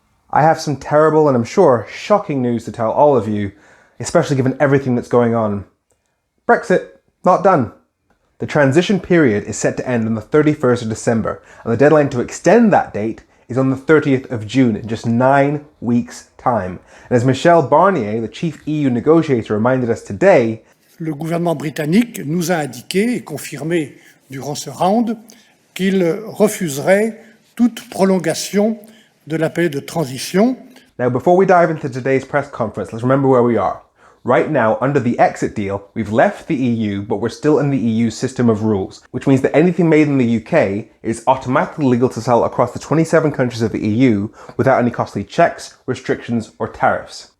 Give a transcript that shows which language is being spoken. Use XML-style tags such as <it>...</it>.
<en>I have some terrible and I'm sure shocking news to tell all of you, especially given everything that's going on. Brexit, not done. The transition period is set to end on the 31st of December, and the deadline to extend that date is on the 30th of June, in just 9 weeks' time. And as Michel Barnier, the chief EU negotiator, reminded us today,</en> <fr>le gouvernement britannique nous a indiqué et confirmé durant ce round qu'il refuserait toute prolongation de la période de transition.</fr> <en>Now, before we dive into today's press conference, let's remember where we are. Right now, under the exit deal, we've left the EU, but we're still in the EU system of rules, which means that anything made in the UK is automatically legal to sell across the 27 countries of the EU without any costly checks, restrictions, or tariffs.</en>